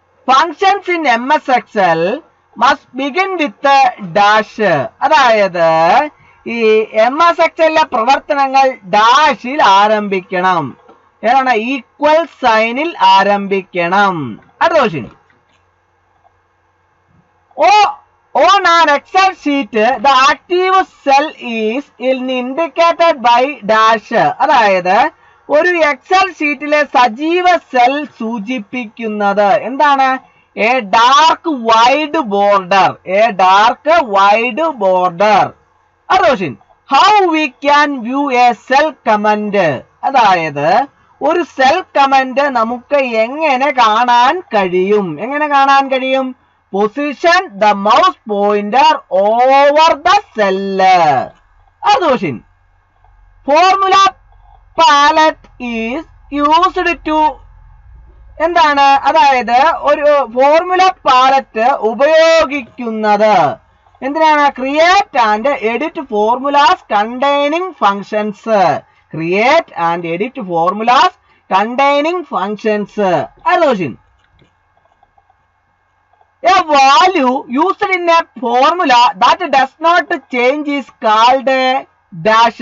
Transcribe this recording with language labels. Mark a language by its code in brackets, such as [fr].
[en] Functions in MS Excel must begin with dash. [ml] അതായത് ഈ MS Excelലെ പ്രവർത്തനങ്ങൾ ഡാഷിൽ ആരംഭിക്കണം. ഏതാണ്? ഈക്വൽ സൈനിൽ ആരംഭിക്കണം. അടുത്ത question. [en] On an Excel sheet, the active cell is indicated by dash. [ml] അതായത് ഒരു എക്സൽ ഷീറ്റിലെ സജീവ സെൽ സൂചിപ്പിക്കുന്നത് എന്താണ്? [en] A dark wide border. A dark wide border. [ml] അടുത്ത question. [en] How we can view a cell comment. [ml] അതായത് ഒരു സെൽ കമന്റ് നമുക്ക് എങ്ങനെ കാണാൻ കഴിയും? എങ്ങനെ കാണാൻ കഴിയും? [en] Position the mouse pointer over the cell. [ml] അടുത്ത question. [en] Formula palette is used to എന്താണ്? [ml] അതായത് ഒരു ഫോർമുല പാലറ്റ് ഉപയോഗിക്കുന്നത് എന്തിനാണ്? [en] Create and edit formulas containing functions. Create and edit formulas containing functions. [ml] അടുത്ത question. [en] A value used in a formula that does not change is called a dash.